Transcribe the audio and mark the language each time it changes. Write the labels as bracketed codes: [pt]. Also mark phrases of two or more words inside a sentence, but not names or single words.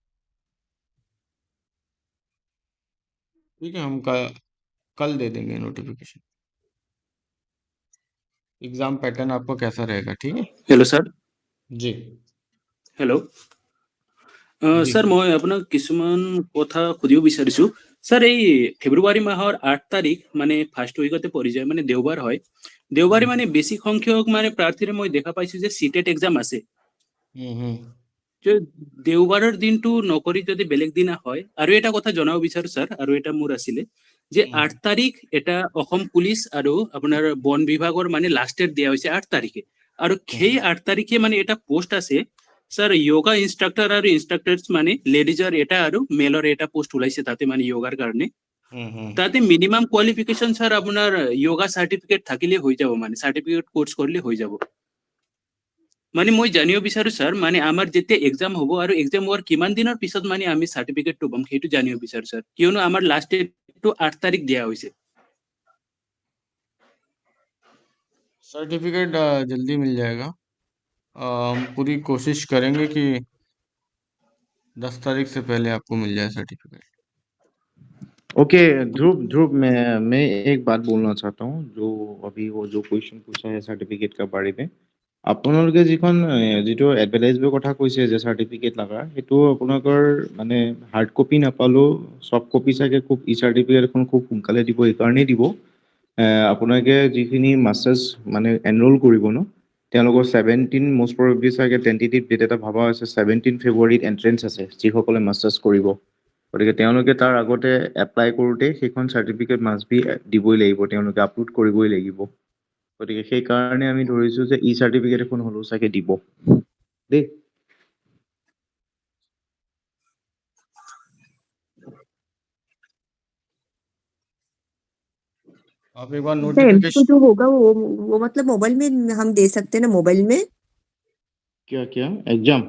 [hi] ठीक है, हम कल दे देंगे नोटिफिकेशन। [en] exam pattern [hi] आपका कैसा रहेगा, ठीक है? [en] hello sir. [hi] जी हेलो जी। सर, [as] মই আপোনাক কিছুমান কথা সুধিব বিচাৰিছো। सर এই ফেব্ৰুৱাৰী মাহৰ 8 তাৰিখ মানে ফাৰ্ষ্ট উইকতে পৰি যায়, মানে দেওবাৰ হয়। দেওবাৰে মানে বেছি সংখ্যক মানে প্ৰাৰ্থীৰ মই দেখা পাইছো যে সিটেট এক্সাম আছে। हम्म। যে দেওবাৰৰ দিনটো নকৰি যদি বেলেগ দিনা হয়, আৰু এটা কথা জনাব বিচাৰো স্যার, আৰু এটা মোৰ আছিলে যে 8 তাৰিখ এটা অসম পুলিচ আৰু আপোনাৰ বন বিভাগৰ মানে [en] last date [as] দিয়া হৈছে 8 তাৰিখে, আৰু সেই 8 তাৰিখে মানে এটা পোষ্ট আছে স্যার [en] yoga instructor [as] আৰু ইনস্ট্রাক্টরস মানে লেডিজৰ এটা আৰু মেলৰ এটা পোষ্ট ওলাইছে তাতে মানে যোগাৰ কাৰণে। তাতে [en] minimum qualification [as] স্যার আপোনাৰ [en] yoga certificate [as] থাকিলে হৈ যাব, মানে [en] certificate course [as] কৰিলে হৈ যাব। মানে মই জানিব বিচাৰো স্যার, মানে আমাৰ যেতিয়া এক্সাম হ'ব আৰু এক্সাম হোৱাৰ কিমান দিনৰ পিছত মানে আমি সার্টিফিকেটটো পাম সেইটো জানিব বিচাৰো স্যার, কিয়নো আমাৰ লাষ্ট ডেটটো 8 তাৰিখ দিয়া হৈছে। [hi] सर्टिफिकेट जल्दी मिल जाएगा। हम पूरी कोशिश करेंगे कि 10 तारीख से पहले आपको मिल जाए सर्टिफिकेट। ओके ध्रुव ध्रुव मैं एक बात बोलना चाहता हूँ जो अभी वो जो क्वेश्चन पूछा है सर्टिफिकेट का बारे में [as] আপোনালোকে যিখন যিটো এডভাৰটাইজৰ কথা কৈছে যে চাৰ্টিফিকেট লগা সেইটো আপোনালোকৰ মানে [en] hard copy [as] নাপালেও [en] soft copy [as] চাগে খুব ই চাৰ্টিফিকেট এখন খুব সোনকালে দিব এইকাৰণেই দিব আপোনালোকে যিখিনি মাষ্টাৰ্ছ মানে এনৰোল কৰিব ন তেওঁলোকৰ 17 [en] most probably [as] চাগে [en] tentative date [as] এটা ভবা হৈছে 17 ফেব্ৰুৱাৰীত এণ্ট্ৰেঞ্চ আছে যিসকলে মাষ্টাৰ্ছ কৰিব গতিকে তেওঁলোকে তাৰ আগতে এপ্লাই কৰোঁতে সেইখন চাৰ্টিফিকেট [en] must be [as] দিবই লাগিব তেওঁলোকে আপলোড কৰিবই লাগিব গতিকে সেইকাৰণে আমি ধৰিছোঁ যে ই চাৰ্টিফিকেট এখন হ'লেও চাগে দিব দেই [hi] आप एक बार सर एमसीक्यू नोटिफिकेशन जो होगा वो मतलब मोबाइल में हम दे सकते हैं ना मोबाइल में क्या क्या एग्जाम